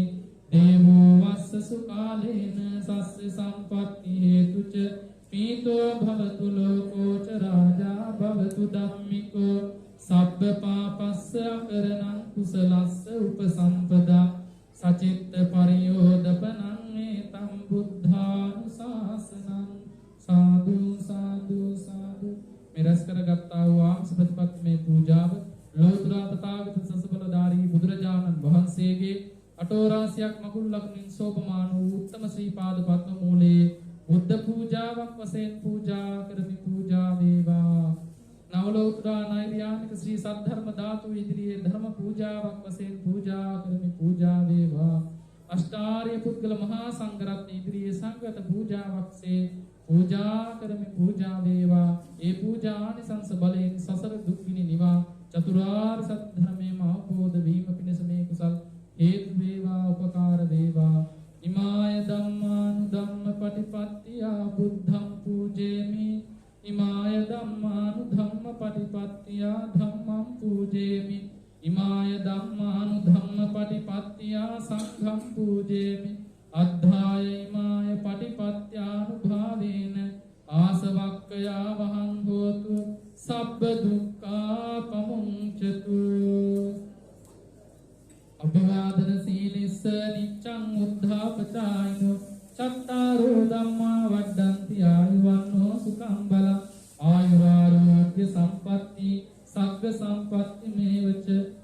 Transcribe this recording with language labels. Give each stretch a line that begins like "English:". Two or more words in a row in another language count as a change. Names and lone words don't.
Pali: දේවෝ වස්ස සුකාලේන සස්ස සම්පත්ති හේතුච පීතෝ භවතු ලෝකෝ ච රාජා භවතු ධම්මිකෝ සබ්බ පාපස්ස අකරණං කුසලස්ස උපසම්පදා සචිත්ත පරියෝදපනං ඒතම් බුද්ධානුශාසනං. සාදු සාදු සාදු.
Sinhala: මේ රැස් කරගත්තා වූ ආංශ ප්‍රතිපත්තිමේ පූජාව ලෝතර තථාගත සසබලධාරී බුදුරජාණන් වහන්සේගේ අටෝරාසියක් මකුල් ලකුණින් සෝපමාන වූ උත්තම ශ්‍රී පාද පද්ම මූලයේ බුද්ධ පූජාවක් වශයෙන් පූජා කරමි. පූජා වේවා. නවලෝතර නෛර්යානික ශ්‍රී සද්ධර්ම ධාතු ඉදිරියේ ධර්ම පූජාවක් වශයෙන් පූජා කරමි. පූජා වේවා. අෂ්ටාර්ය පුද්ගල මහා සංඝරත්න ඉදිරියේ සංගත පූජාවක්සේ පූජා කරමි. පූජා වේවා. ඒ පූජානිසංස බලයෙන් සසර දුක් නිවා චතුරාර්ය සත්‍ය ධර්මයේම අවබෝධ වීම පිණිස මේ කුසල් හේතු වේවා. උපකාර වේවා.
Pali: ඉමාය ධම්මානු ධම්ම පටිපත්තියා බුද්ධං පූජේමි. ඉමාය ධම්මානු ධම්ම පටිපත්තියා ධම්මං පූජේමි. ඉමාය ධම්මානු ධම්ම පටිපත්තියා සංඝං පූජේමි. අද්ධාය ඉමාය පටිපත්‍යානුභාවේන ආසවක්ඛයා වහං හෝතු සබ්බ දුක්ඛා පමුංචතු. අභිවාදන සීලිස්ස නිච්ඡං උද්ධාපචායිනෝ චත්තාරෝ ධම්මා වඩ්ඩන්ති ආයුවන්නෝ සුඛං බලං ආයුරාෝග්‍ය සම්පatti සග්ග සම්පatti මේවච